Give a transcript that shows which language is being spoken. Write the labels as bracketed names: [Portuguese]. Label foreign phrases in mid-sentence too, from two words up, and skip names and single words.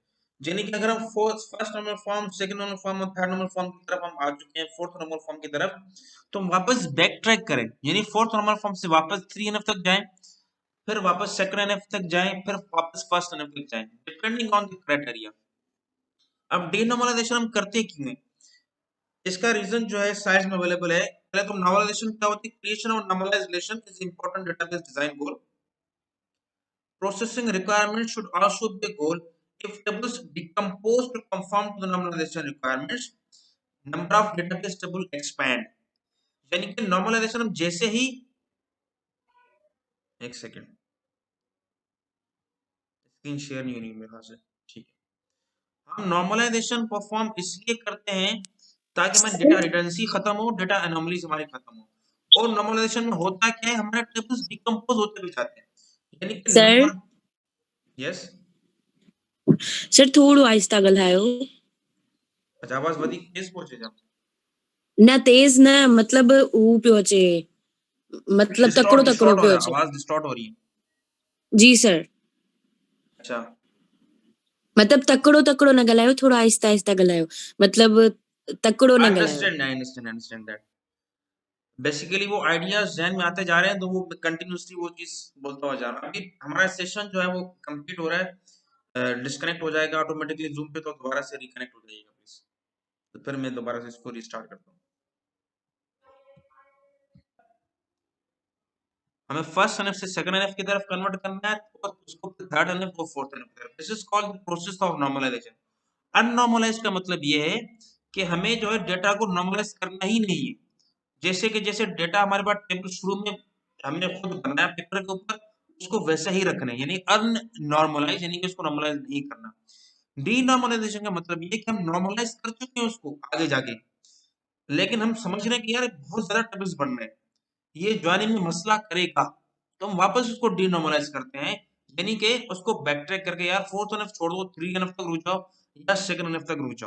[Urdu] یعنی کہ اگر ہم [English] first normal form, second normal form [Urdu] और [English] third normal form [Urdu] کی طرف ہم آ چکے ہیں, [English] fourth normal form [Urdu] کی طرف، تو ہم واپس [English] back track [Urdu] کریں، یعنی [English] fourth normal form [Urdu] سے واپس 3NF تک جائیں، پھر واپس [English] second NF [Urdu] تک جائیں، پھر واپس [English] first NF [Urdu] تک جائیں, [English] depending on the criteria. [Urdu] اب ڈی نارملائزیشن ہم کرتے کیوں ہیں؟ اس کا ریزن جو ہے سائنس میں اویلیبل ہے. پہلے تو نارملائزیشن کیا ہوتی ہے? [English] Creation of normalized relation is important database design goal. Processing requirements should also be a goal. If tables decompose to conform to the normalization requirements, number of database table expand. [Urdu] یعنی کہ نارملائزیشن ہم جیسے ہی، ایک [English] second screen share [Urdu] نہیں ہونی میرے سے، ٹھیک ہے. ہم نارملائزیشن پرفارم اس لیے کرتے ہیں تاکہ ہماری [English] data redundancy [Urdu] ختم ہو, [English] data anomalies [Urdu] ہماری ختم ہو. اور نارملائزیشن میں ہوتا کیا ہے، ہمارے ٹیبلز ڈی کمپوز ہوتے بھی جاتے ہیں، یعنی کہ सर [English] Number. Yes [Sindhi] सर थोड़ो आहिस्ता ॻाल्हायो। अच्छा, आवाज वधीक तेज पहुंचे जा? न तेज न, मतलब हू पियो अचे, मतलब तकड़ो तकड़ो [Urdu] ڈسٹورٹ ہو [Sindhi] पियो [Urdu] رہا ہے, [Sindhi] अचे। [Urdu] آواز ڈسٹورٹ ہو رہی ہے. جی سر, अच्छा, [Sindhi] मतलब तकड़ो तकड़ो न ॻाल्हायो, थोड़ो आहिस्ता आहिस्ता ॻाल्हायो, मतलब तकड़ो न ॻाल्हायो। [English] Understand that. [Urdu] بیسکلی وہ آئیڈیاز ذہن میں آتے جا رہے ہیں تو وہ کنٹینیوسلی وہ چیز بولتا ہوا جا رہا ہے. ابھی ہمارا سیشن جو ہے وہ کمپلیٹ ہو رہا ہے، ڈسکنیکٹ ہو جائے گا آٹومیٹکلی زوم پے، تو دوبارہ سے ری کنیکٹ ہو جائے گا پلیز. تو پھر میں دوبارہ سے اس کو ری اسٹارٹ کرتا ہوں۔ ہمیں [English] first NF [Urdu] से [English] second NF [Urdu] کی طرف کنورٹ کرنا ہے اور اس کو [English] third NF [Urdu] और [English] fourth NF [Urdu] کی طرف. [English] This is called the process of normalization. [Urdu] ان نارملائز کا مطلب یہ ہے کہ ہمیں جو ہے ڈیٹا کو نارملائز کرنا ہی نہیں ہے. جیسے کہ جیسے ڈیٹا ہمارے پاس ٹیبل شروع میں ہم نے خود بنایا پیپر کے اوپر، اس کو ویسا ہی رکھنا ہے، یعنی ان نارملائز، یعنی کہ اس کو نارملائز نہیں کرنا. ڈی نارملائزیشن کا مطلب یہ ہے کہ ہم نارملائز کر چکے ہیں اس کو آگے جا کے، لیکن ہم سمجھ رہے ہیں کہ یار بہت زیادہ ٹیبلز بن رہے ہیں، یہ جوائننگ میں مسئلہ کرے گا، تو ہم واپس اس کو ڈی نارملائز کرتے ہیں، یعنی کہ اس کو [English] back track [Urdu] کر کے یار [English] fourth NF [Urdu] چھوڑ دو، 3NF تک رک جاؤ یا [English] second NF [Urdu] تک رک جاؤ.